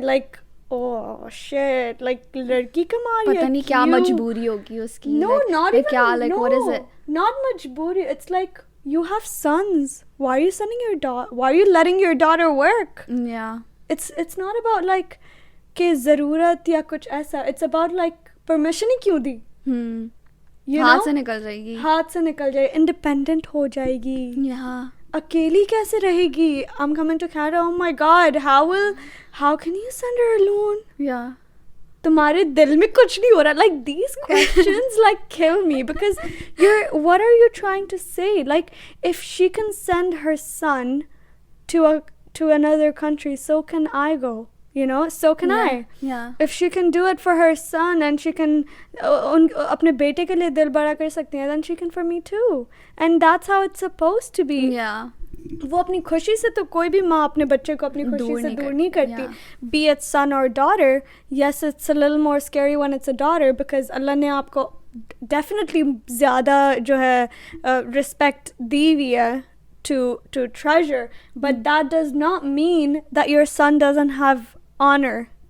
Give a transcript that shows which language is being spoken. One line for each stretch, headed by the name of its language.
English: Like, oh, shit. Like,
Hindi: ladki kama rahi hai. Pata nahi kya majboori hogi uski.
English: No, like, not even. Like, what is it? Not majboori. It's like, you have sons. Why are you sending your daughter? Why are you letting your daughter work? Yeah. It's not about, like,
Hindi: ke zarurat ya kuch aisa.
English: It's about, like,
Hindi: permission ही क्यों दी? हाथ से निकल जाएगी. हाथ से निकल जाएगी, independent हो जाएगी. अकेली कैसे रहेगी?
English: I'm coming to Canada. Oh my God, how can you send her alone?
Hindi: तुम्हारे दिल में कुछ नहीं हो रहा.
English: Like these questions like kill me, because what are you trying to say? Like if she can send her son to another country, so can I go. You know, so can I. If she can do it for her son, and she can
Hindi: अपने बेटे के लिए दिल बड़ा कर सकती है,
English: then she can for me too. And that's how it's supposed to be.
Hindi: वो अपनी खुशी से तो कोई भी माँ अपने बच्चे को अपनी खुशी से दूर नहीं करती.
English: Be it son or daughter. Yes, it's a little more scary when it's a daughter, because
Hindi: अल्लाह ने आपको
English: definitely
Hindi: ज़्यादा जो है
English: respect
Hindi: दी हुई है
English: to treasure, but that does not mean that your son doesn't have honor.